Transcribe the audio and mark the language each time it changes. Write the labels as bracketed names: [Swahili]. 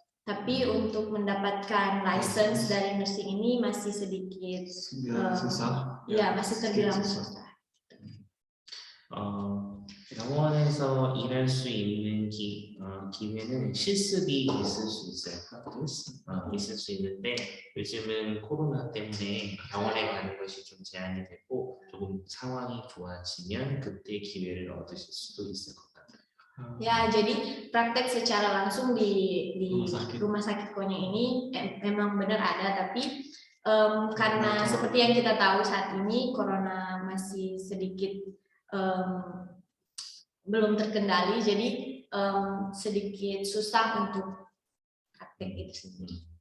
[Indonesian] Tapi untuk mendapatkan license dari nursing ini masih sedikit susah. ya masih terbilang susah. [Korean] 병원에서 일할 수 있는 기회는 실습이 있을 수 있어요. 있을 수 있는데 요즘은 코로나 때문에 병원에 가는 것이 좀 제한이 되고 조금 상황이 좋아지면 그때 기회를 얻으실 수도 있을 것 같아요. [Indonesian] Ya, jadi praktek secara langsung di rumah sakit Konyang ini memang benar ada, tapi karena seperti yang kita tahu saat ini corona masih sedikit belum terkendali, jadi sedikit susah untuk praktek itu sendiri.